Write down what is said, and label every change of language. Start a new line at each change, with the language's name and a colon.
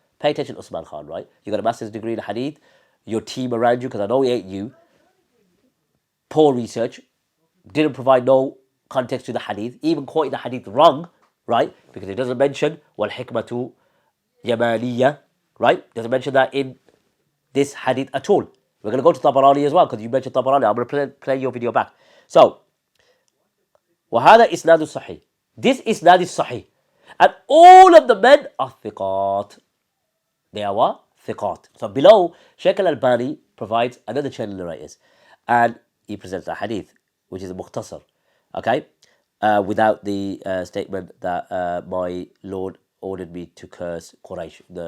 English: Pay attention, Usman Khan, right? You got a master's degree in hadith, your team around you, because I know it ain't you. Poor research. Didn't provide no context to the hadith, even quoting the hadith wrong, right? Because it doesn't mention wal hikmatu yamaniya, right? Doesn't mention that in this hadith at all. We're going to go to Tabarani as well, because you mentioned Tabarani. I'm going to play your video back.
Arabic: So, وهذا إسناد صحيح.
English: This isnad is sahih. And all of the men are thiqat. They are what? Thiqat. So below, Shaykh al-Albani provides another chain of narrators. And he presents a hadith, which is a mukhtasar. Okay? Without the statement that my Lord ordered me to curse Quraysh.